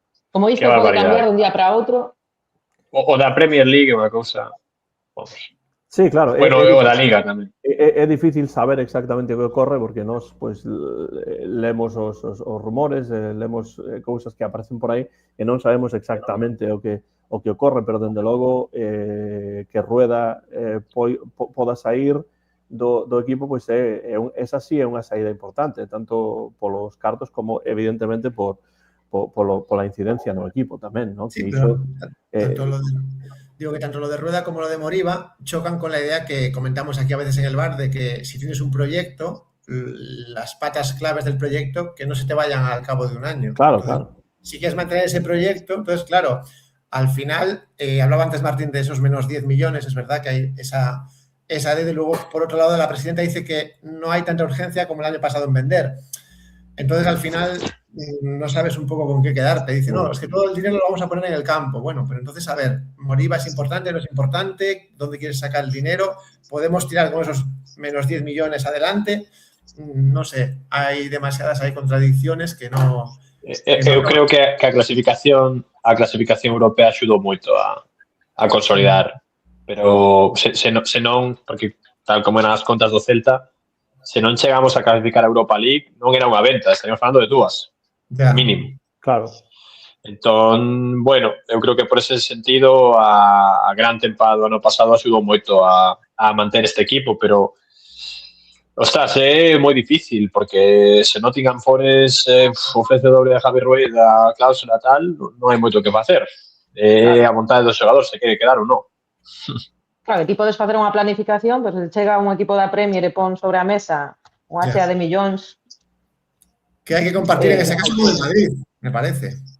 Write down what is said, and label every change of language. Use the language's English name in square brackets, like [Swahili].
[Galician] Como isto pode cambiar de un día para outro. O da Premier League é unha cousa. Sí, claro. Bueno, o da Liga tamén. É difícil saber exactamente o que ocorre porque nós lemos os rumores, lemos cousas que aparecen por aí e non sabemos exactamente o que ocorre, pero dende logo que Rueda poda sair do equipo, pois esa sí é unha saída importante, tanto polos cartos como evidentemente pola incidencia no equipo tamén, non? [Spanish] Sí, pero digo que tanto lo de Rueda como lo de Moriba chocan con la idea que comentamos aquí a veces en el bar de que si tienes un proyecto, las patas claves del proyecto que no se te vayan al cabo de un año. Claro, entonces, claro. Si quieres mantener ese proyecto, entonces, claro, al final, hablaba antes Martín de esos menos 10 millones, es verdad que hay esa deuda, y luego, por otro lado, la presidenta dice que no hay tanta urgencia como el año pasado en vender. Entonces, al final, no sabes un poco con qué quedarte. Dice, no, es que todo el dinero lo vamos a poner en el campo. Bueno, pero entonces, a ver, Moriba es importante, no es importante, ¿dónde quieres sacar el dinero? ¿Podemos tirar con esos menos 10 millones adelante? No sé, hay demasiadas contradicciones que no... [Galician] Eu creo que a clasificación europea axudou moito a consolidar, pero se non, porque tal como eran as contas do Celta, se non chegamos a clasificar a Europa League, non era unha venta, estaríamos falando de dúas, mínimo. Claro. Entón, bueno, eu creo que por ese sentido a gran tempada do ano pasado axudou moito a manter este equipo, pero ostras, é moi difícil, porque se Nottingham Forest ofrece doble de Javi Rueda, cláusula tal, non hai moito que facer. É a vontade do xogador se quere quedar ou non. Claro, que ti podes facer unha planificación, pois se chega un equipo da Premier e pon sobre a mesa unha chea de millóns. [Spanish] Que hay que compartir en ese caso con el Madrid, me parece.